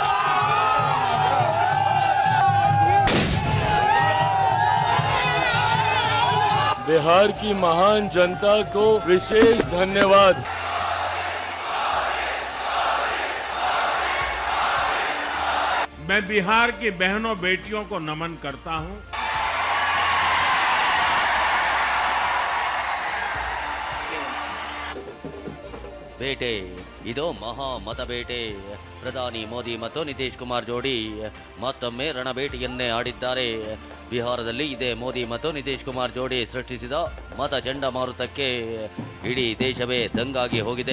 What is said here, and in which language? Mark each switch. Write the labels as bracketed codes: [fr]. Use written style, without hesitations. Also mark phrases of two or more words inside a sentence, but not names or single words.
[hi] बिहार की महान जनता को विशेष धन्यवाद। मैं बिहार की बहनों बेटियों को नमन करता हूं। [kn] ಬೇಟೆ ಇದು ಮಹಾ ಮತ ಬೇಟೆ. ಪ್ರಧಾನಿ ಮೋದಿ ಮತ್ತು ನಿತೀಶ್ ಕುಮಾರ್ ಜೋಡಿ ಮತ್ತೊಮ್ಮೆ ರಣಬೇಟೆಯನ್ನೇ ಆಡಿದ್ದಾರೆ. ಬಿಹಾರದಲ್ಲಿ ಇದೇ ಮೋದಿ ಮತ್ತು ನಿತೀಶ್ ಕುಮಾರ್ ಜೋಡಿ ಸೃಷ್ಟಿಸಿದ ಮತ ಚಂಡಮಾರುತಕ್ಕೆ ಇಡೀ ದೇಶವೇ ದಂಗಾಗಿ ಹೋಗಿದೆ.